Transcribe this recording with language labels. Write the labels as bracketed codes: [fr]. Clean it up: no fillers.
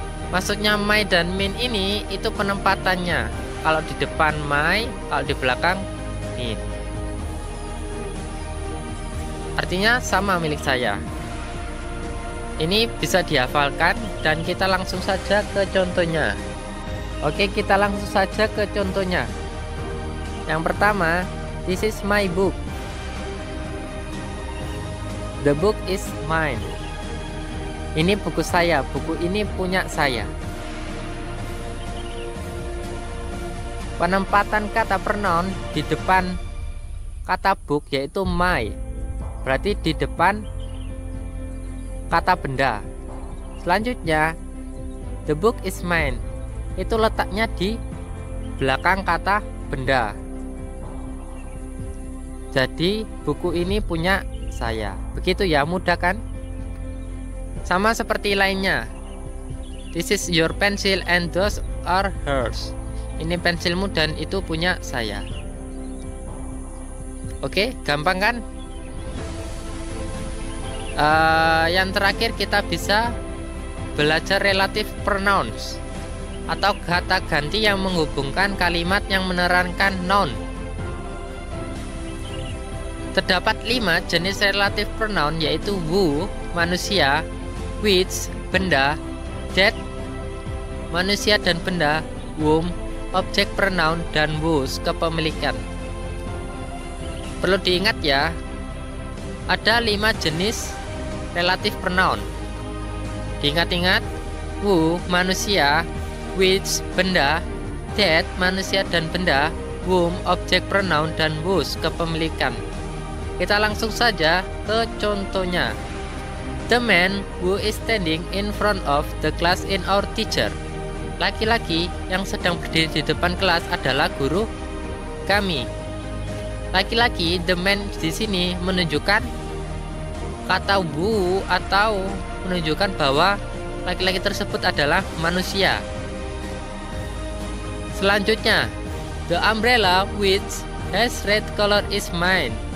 [id] Maksudnya my dan min ini itu penempatannya. Kalau di depan my, kalau di belakang min. Artinya sama milik saya. Ini bisa dihafalkan dan kita langsung saja ke contohnya. Oke, kita langsung saja ke contohnya. Yang pertama, [en] this is my book. The book is mine. [id] Ini buku saya, buku ini punya saya. Penempatan kata pronoun di depan kata book yaitu my. Berarti di depan kata benda. Selanjutnya, the book is mine. Itu letaknya di belakang kata benda. Jadi, buku ini punya saya. Begitu ya, mudah kan? Sama seperti lainnya. [en] This is your pencil and those are hers. [id] Ini pensilmu dan itu punya saya. Oke, gampang kan? Yang terakhir kita bisa belajar relative pronouns atau kata ganti yang menghubungkan kalimat yang menerangkan noun. Terdapat 5 jenis relative pronoun yaitu who, manusia, which, benda, that, manusia dan benda, whom, objek pronoun, dan whose, kepemilikan. Perlu diingat ya, ada 5 jenis relative pronoun. Diingat-ingat, who, manusia, which, benda, that, manusia dan benda, whom, objek pronoun, dan whose, kepemilikan. Kita langsung saja ke contohnya. [en] The man who is standing in front of the class in our teacher. [id] Laki-laki yang sedang berdiri di depan kelas adalah guru kami. Laki-laki, the man di sini menunjukkan kata who atau menunjukkan bahwa laki-laki tersebut adalah manusia. [en] Selanjutnya, the umbrella which has red color is mine.